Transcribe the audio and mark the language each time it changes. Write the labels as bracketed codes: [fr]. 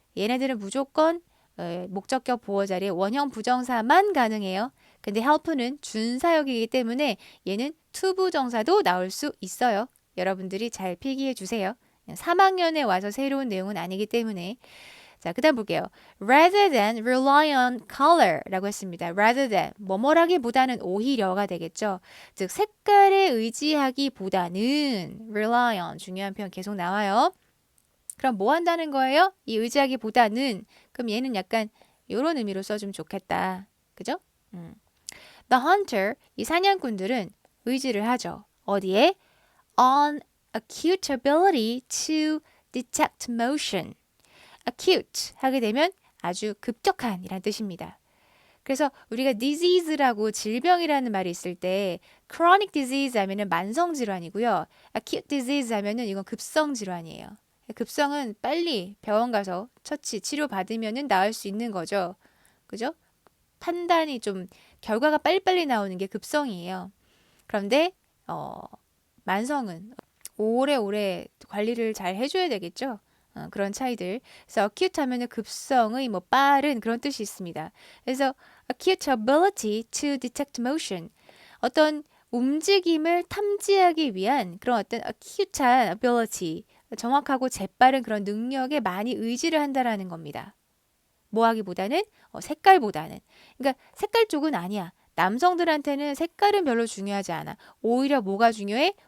[ko] 얘네들은 무조건 목적격 보어 자리에 원형 부정사만 가능해요. 근데 help는 준사역이기 때문에 얘는 to 부정사도 나올 수 있어요. 여러분들이 잘 필기해 주세요. 3학년에 와서 새로운 내용은 아니기 때문에. 자, 그다음 볼게요. [en] Rather than rely on color [ko] 라고 했습니다. Rather than 뭐뭐라기보다는 오히려가 되겠죠. 즉 색깔에 의지하기보다는 [en] rely on [ko] 중요한 표현 계속 나와요. 그럼 뭐 한다는 거예요? 이 의지하기보다는 그럼 얘는 약간 이런 의미로 써주면 좋겠다. 그죠? [en] The hunter [ko] 이 사냥꾼들은 의지를 하죠. 어디에? [en] On acute ability to detect motion. [ko] acute 하게 되면 아주 급격한 이란 뜻입니다. 그래서 우리가 disease라고 질병이라는 말이 있을 때 chronic disease 하면은 만성 질환이고요. acute disease 하면은 이건 급성 질환이에요. 급성은 빨리 병원 가서 처치, 치료 받으면은 나을 수 있는 거죠. 그죠? 판단이 좀 결과가 빨리빨리 나오는 게 급성이에요. 그런데 만성은 오래오래 관리를 잘 해줘야 되겠죠. 그런 차이들. 그래서 acute 하면은 급성의 뭐 빠른 그런 뜻이 있습니다. 그래서 [en] acute ability to detect motion. [ko] 어떤 움직임을 탐지하기 위한 그런 어떤 acute한 ability. 정확하고 재빠른 그런 능력에 많이 의지를 한다라는 겁니다. 뭐 하기보다는 색깔보다는. 그러니까 색깔 쪽은 아니야. 남성들한테는 색깔은 별로 중요하지 않아. 오히려 뭐가 중요해?